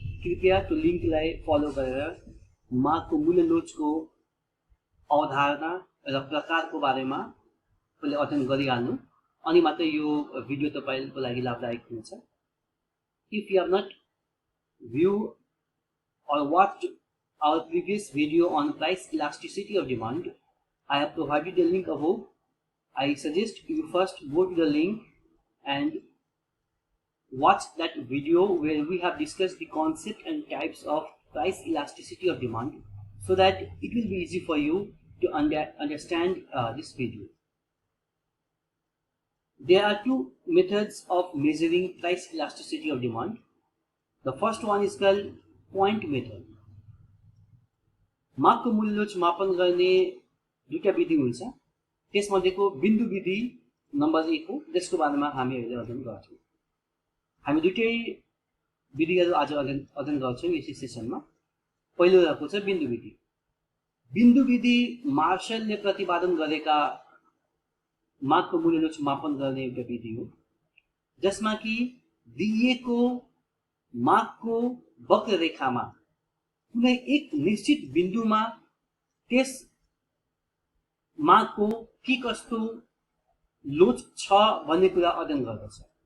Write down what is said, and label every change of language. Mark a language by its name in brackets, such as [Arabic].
[Nepali] कृपया त्यो लिंकलाई फलो गरेर मागको मूल्य लोचको अवधारणा र प्रकारको बारेमा पहिले अध्ययन गरिहाल्नु, अनि मात्र यो भिडियो तपाईको लागि लाभदायक हुन्छ। [English] If you have not viewed or watched our previous video on price elasticity of demand, I have provided the link above. I suggest you first go to the link and watch that video where we have discussed the concept and types of price elasticity of demand, so that it will be easy for you to understand this video. There are two methods of measuring price elasticity of demand. The first one is called point method. [Nepali] मागको मूल्य लोच मापन गर्ने दुईटा विधि हुन्छ। त्यसमध्येको बिन्दु विधि number 1 हो, जसको बारेमा हामी अहिले अध्ययन गर्छौं। हामी दुईटै विधिहरू आज अध्ययन गर्छौं यस सेसनमा। पहिलो रहेको छ बिन्दु विधि। बिन्दु विधि मार्शलले प्रतिपादन गरेका मागको मूल्य लोच मापन गर्ने एउटा विधि हो, जसमा कि दिइएको मागको वक्ररेखामा कुनै एक निश्चित बिन्दुमा त्यस मागको के कस्तो लोच छ भन्ने कुरा अध्ययन गर्दछ।